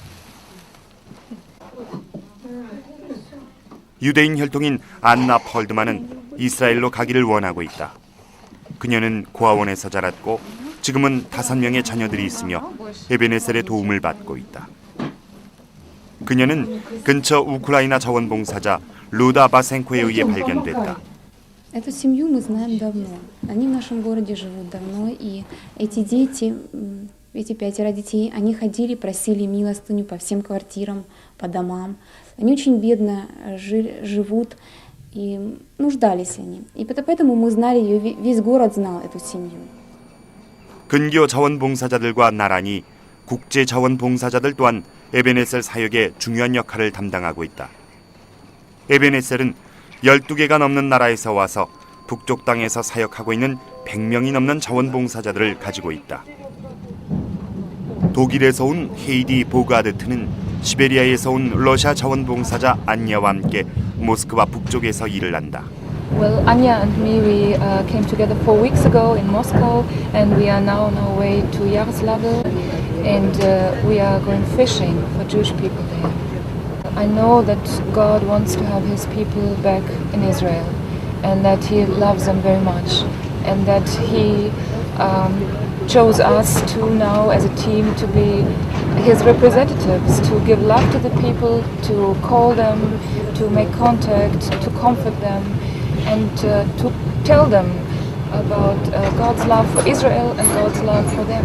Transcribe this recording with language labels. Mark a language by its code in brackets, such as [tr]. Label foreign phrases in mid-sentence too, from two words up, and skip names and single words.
[ko] 유대인 혈통인 안나 펄드만은 이스라엘로 가기를 원하고 있다. 그녀는 고아원에서 자랐고 지금은 5명의 자녀들이 있으며 에베네셀의 도움을 받고 있다. 그녀는 근처 우크라이나 자원봉사자 루다 바센코에 의해 발견됐다. [ru] Эту семью мы знаем давно. Они в нашем городе живут давно, и эти дети, эти 5 детей, они ходили, просили милостыню по всем квартирам, по домам. Они очень бедно живут, и нуждались они. И поэтому мы знали ее, весь город знал эту семью. [ko] 근교 자원봉사자들과 나란히 국제자원봉사자들 또한 에베네셀 사역의 중요한 역할을 담당하고 있다. 에베네셀은 12개가 넘는 나라에서 와서 북쪽 땅에서 사역하고 있는 100명이 넘는 자원봉사자들을 가지고 있다. 독일에서 온 헤이디 보가르트는 시베리아에서 온 러시아 자원봉사자 안야와 함께 모스크바 북쪽에서 일을 한다. [en] Well, Anya and me, we came together 4 weeks ago in Moscow, and we are now on our way to Yaroslavl, and we are going fishing for Jewish people there. I know that God wants to have His people back in Israel, and that He loves them very much, and that He chose us to now as a team to be His representatives, to give love to the people, to call them, to make contact, to comfort them, and to tell them about God's love for Israel and God's love for them.